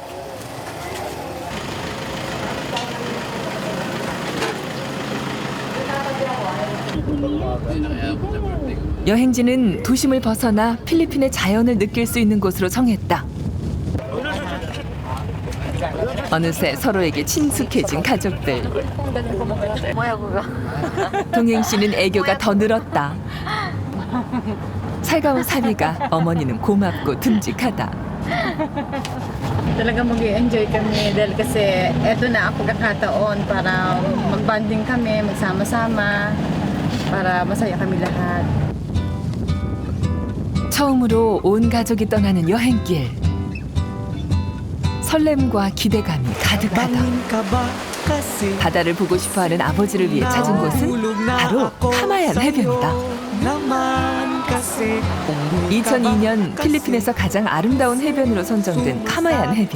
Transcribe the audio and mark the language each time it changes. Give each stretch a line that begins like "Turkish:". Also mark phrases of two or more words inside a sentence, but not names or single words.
Korean: 여행지는 도심을 벗어나 필리핀의 자연을 느낄 수 있는 곳으로 정했다. 어느새 서로에게 친숙해진 가족들. 동행 씨는 애교가 더 늘었다. 살가운 사위가 어머니는 고맙고 듬직하다.
Filipino: Talaga mag-enjoy kami dahil kasi eto na ang pagkakataon para mag-bonding kami, magsama-sama, para masaya kami lahat.
Korean: 처음으로 온 가족이 떠나는 여행길. 설렘과 기대감이 가득하다. 바다를 보고 싶어하는 아버지를 위해 찾은 곳은 바로 카마얀 해변이다. 2002년 필리핀에서 가장 아름다운 해변으로 선정된 카마얀 해변.